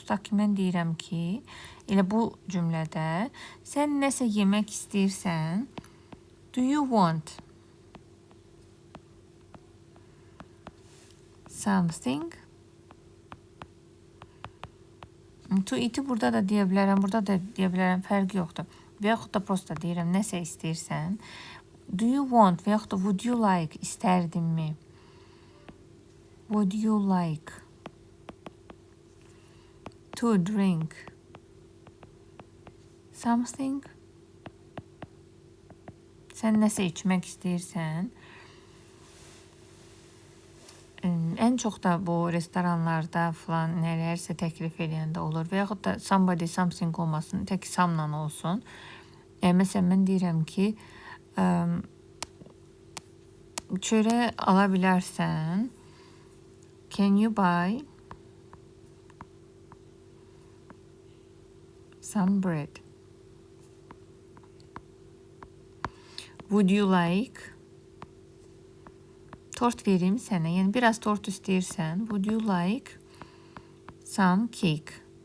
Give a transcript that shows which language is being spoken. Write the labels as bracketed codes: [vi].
[az] Tutaq ki, mən deyirəm ki, elə bu cümlədə sən nəsə yemək istəyirsən, [en] do you want something to eat'i [az] burada da deyə bilərəm, burada da deyə bilərəm, fərqi yoxdur. Və yaxud da prosta deyirəm, nəsə istəyirsən. [en] Do you want [az] və yaxud da [en] would you like, [az] istərdinmi? [en] Would you like to drink something? [az] Sən nəsə içmək istəyirsən. Ən çox da bu restoranlarda falan nələrsə təklif edəndə olur. Və yaxud da somebody, something olmasın, tək some'la olsun. Məsələn, mən deyirəm ki, çörək ala bilərsən. [en] Can you buy some bread? Would you like [az] tort vereyim sənə. Yəni biraz tort istəyirsən. [en] Would you like some cake?